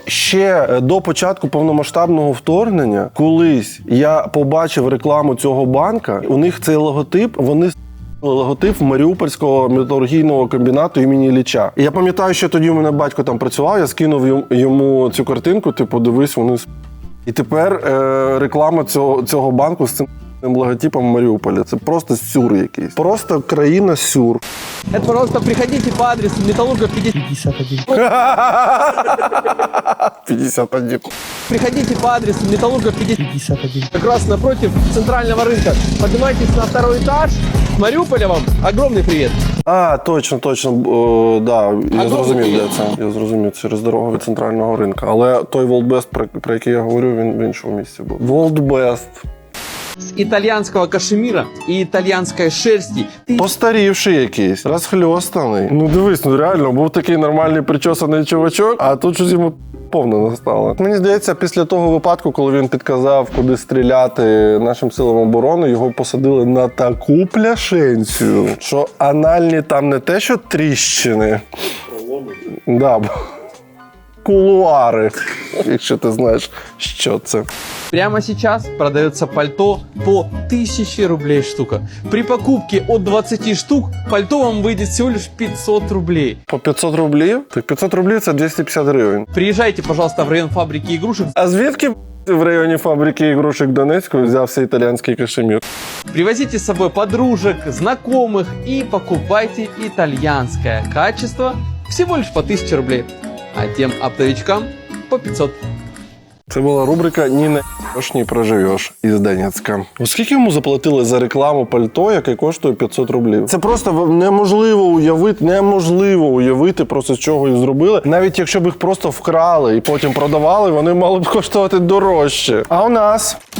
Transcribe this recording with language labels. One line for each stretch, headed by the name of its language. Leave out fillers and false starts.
Ukrainian: Ще до початку повномасштабного вторгнення, колись я побачив рекламу цього банка, у них цей логотип, вони логотип Маріупольського металургійного комбінату імені Ілліча. І я пам'ятаю, що тоді у мене батько там працював, я скинув йому цю картинку, типу, дивись, вони І тепер реклама цього банку з цим логотипом Маріуполя. Це просто сюр якийсь. Просто країна сюр.
Russian: Это, пожалуйста, приходите по адресу Металлурга 51. 51. Приходите по адресу Металлурга 51. Как раз напротив центрального рынка. Поднимайтесь на второй этаж. С Мариуполя вам огромный привет.
Ukrainian: А, точно. Да, я зрозумів, де це. Я зрозумів, через дорогу від центрального ринку. Але той World Best, про який я говорю, він в іншому місці був. World Best.
Russian: С итальянского кашемира и итальянской шерсти.
Ukrainian: Постарівший якийсь, розхльостаний. Ну дивись, реально, був такий нормальний причесаний чувачок, а тут щось йому повно настало. Мені здається, після того випадку, коли він підказав, куди стріляти нашим силам оборони, його посадили на таку пляшенцю, що анальні там не те, що тріщини. Да, кулуари, якщо ти знаєш, що це.
Russian: Прямо сейчас продается пальто по 1000 рублей штука. При покупке от 20 штук пальто вам выйдет всего лишь 500 рублей.
Ukrainian: По 500 рублів? Так 500 рублів – це 250 гривень.
Russian: Приезжайте, пожалуйста, в район фабрики игрушек.
Ukrainian: А звідки в районі фабрики ігрушек Донецької взявся італійський кашемір?
Russian: Привозите с собой подружек, знакомых и покупайте итальянское качество всего лишь по 1000 рублей. А тем оптовичкам по 500.
Ukrainian: Це була рубрика «Ні не ні проживеш» із Донецька. Оскільки йому заплатили за рекламу пальто, яке коштує 500 рублів? Це просто неможливо уявити просто з чого їх зробили. Навіть якщо б їх просто вкрали і потім продавали, вони мали б коштувати дорожче. А у нас...